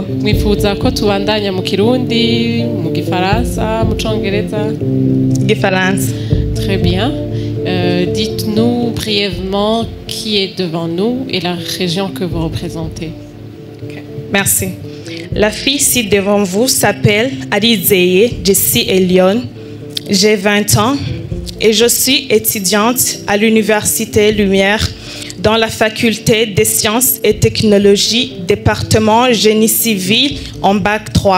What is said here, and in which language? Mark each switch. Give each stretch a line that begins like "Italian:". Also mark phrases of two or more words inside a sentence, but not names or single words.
Rundi: Mwifuza ko tubandanya mu Kirundi, mu Gifaransa, mu Congereza? Gifaransa.
French: Très bien. Dites-nous brièvement qui est devant nous et la région que vous représentez. Okay. Merci. La fille ici devant vous s'appelle Arizeye Jessie Elion. J'ai 20 ans et je suis étudiante à l'Université Lumière dans la faculté des sciences et technologies, département génie civil en bac 3.